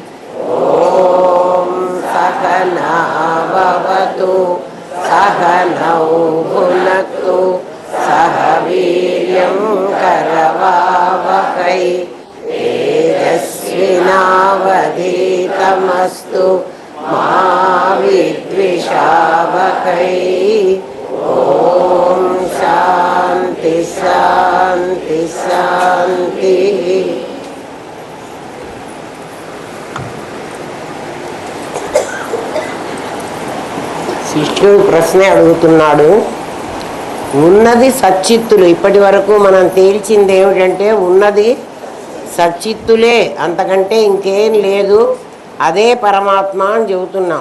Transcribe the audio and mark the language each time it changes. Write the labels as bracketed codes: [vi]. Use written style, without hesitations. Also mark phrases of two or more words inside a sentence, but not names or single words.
[sa] ॐ सहना भवतु सहनौ भुनक्तु सह वीर्यं करवावहै तेजस्विनावधीतमस्तु मा विद्विषावहै। ॐ शान्ति शान्ति शान्तिः। [te] శిష్యుడు ప్రశ్న అడుగుతున్నాడు. ఉన్నది సచ్చిత్తులు. ఇప్పటి వరకు మనం తేల్చింది ఏమిటంటే ఉన్నది సచ్చిత్తులే, అంతకంటే ఇంకేం లేదు, అదే పరమాత్మ అని చెబుతున్నాం.